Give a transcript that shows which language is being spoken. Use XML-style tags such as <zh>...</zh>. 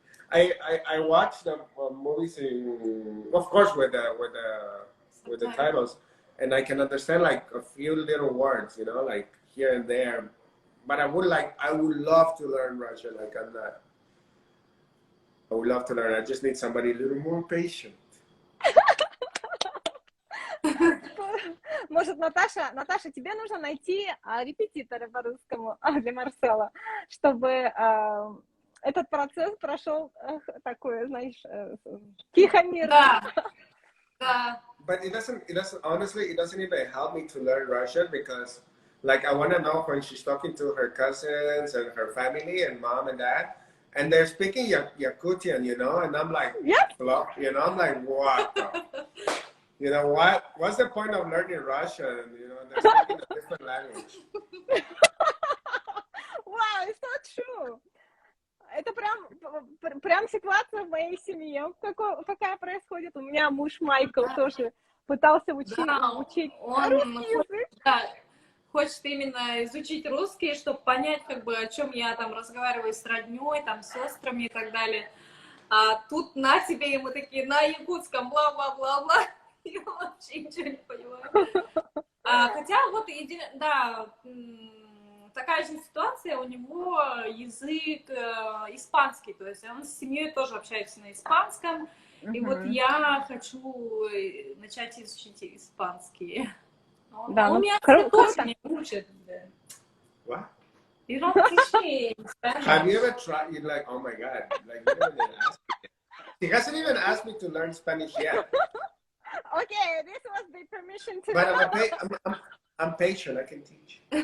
<en>I watched the movies in, of course, with the titles, and I can understand like a few little words, you know, like here and there. But I would love to learn Russian. Like I would love to learn. I just need somebody a little more patient.</en> <ru>Может, Наташа, тебе нужно найти репетитора по русскому для Марсела, чтобы этот процесс прошел такой, знаешь, тихо-мирно. Да.</ru> <en>But it doesn't honestly, it doesn't even help me to learn Russian because like I want to know when she's talking to her cousins and her family and mom and dad, and they're speaking Yakutian, you know, and I'm like, Yep. you know, I'm like, what? You know what? What's the point of learning Russian? You know, they're speaking a different language. Wow, it's not true.</en> <ru>Это прям ситуация в моей семье, какая происходит. У меня муж Майкл тоже пытался учить русский язык. Да, хочет именно изучить русский, чтобы понять, как бы, о чем я там разговариваю с родней, там, с сестрами и так далее. А тут на тебе ему такие на якутском бла-бла-бла-бла. Я вообще ничего не понимаю. Хотя вот, да, такая же ситуация, у него язык испанский, то есть он с семьей тоже общается на испанском, и вот я хочу начать изучить испанский. Да, он меня тоже не учит.</ru> <en>What? You don't teach me Spanish. Have you ever tried? You're like, oh my god, like you don't even ask me. He hasn't even asked me to learn Spanish yet. Okay, this was the permission to. But I'm patient. I can teach.</en>